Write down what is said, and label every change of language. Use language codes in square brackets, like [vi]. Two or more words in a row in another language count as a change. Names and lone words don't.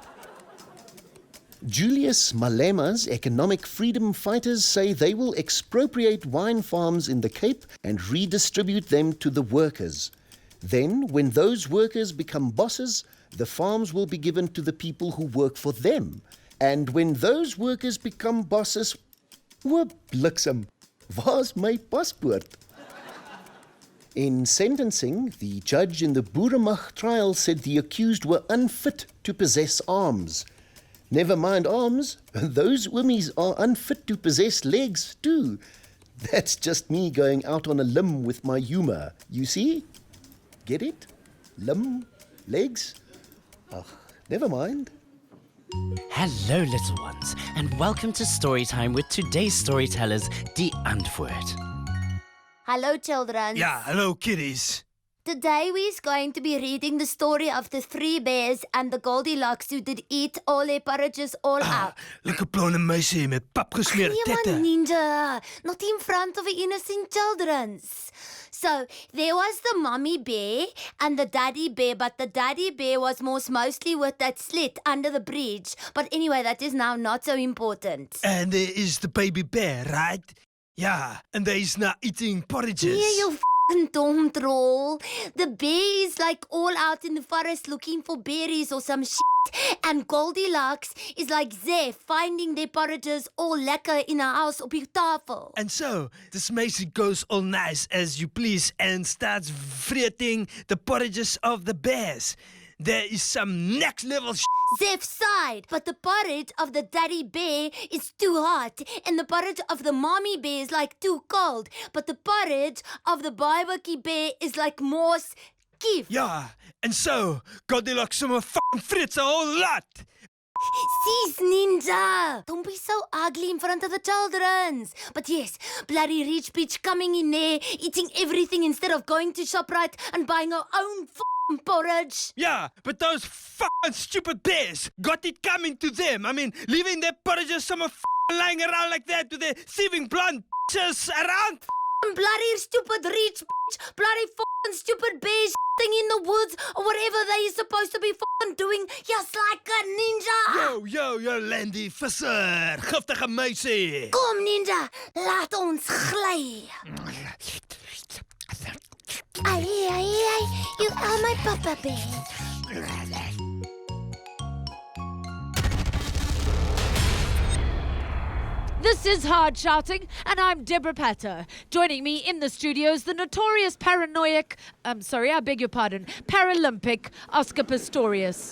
[en] Julius Malema's economic freedom fighters say they will expropriate wine farms in the Cape and redistribute them to the workers. Then, when those workers become bosses, the farms will be given to the people who work for them. And when those workers become bosses, [af] bliksem, waar's my paspoort? [en] In sentencing, the judge in the Boeremag trial said the accused were unfit to possess arms. Never mind arms, those oomies are unfit to possess legs too. That's just me going out on a limb with my humour, you see? Get it? Limb? Legs? Ugh, never mind. Hello, little ones, and welcome to Storytime with today's storytellers, Die Antwoord. Hello, children. Yeah, hello, kiddies. Today we're going to be reading the story of the 3 bears and the Goldilocks who did eat all their porridges all up. [af] Lekker blonde meisie met papgesmeerde Nee tette. man, ninja. [en] Not in front of the innocent children. So, there was the mommy bear and the daddy bear, but the daddy bear was mostly with that slit under the bridge. But anyway, that is now not so important. And there is the baby bear, right? Yeah, and they is now eating porridges. Yeah, you f***ing dumb troll. The bear is like all out in the forest looking for berries or some shit. And Goldilocks is like there finding their porridges all lekker in a house [af] op die tafel. [en] And so, this meisie goes all nice as you please and starts vreeting the porridges of the bears. There is some next level Zef side, but the porridge of the daddy bear is too hot, and the porridge of the mommy bear is like too cold, but the porridge of the barbecue bear is like more skiff. Yeah, and so, Goldilocks sommer f***ing frits a whole lot. [af] Sis, ninja! [en] Don't be so ugly in front of the children. But yes, bloody rich bitch coming in there, eating everything instead of going to ShopRite and buying her own porridge. Yeah, but those fucking stupid bears got it coming to them. I mean, leaving their porridges somewhere lying around like that with their thieving blonde bitches around. bloody stupid rich bitch, bloody fucking stupid bear thing in the woods or whatever they are supposed to be fucking doing, just like a ninja. [af] Yo, Landy visser, giftige meisie. Kom ninja, laat ons gly. [en] Ai, you are my papa bear. This is Hard Shouting, and I'm Deborah Patter. Joining me in the studio is the notorious Paralympic Oscar Pistorius.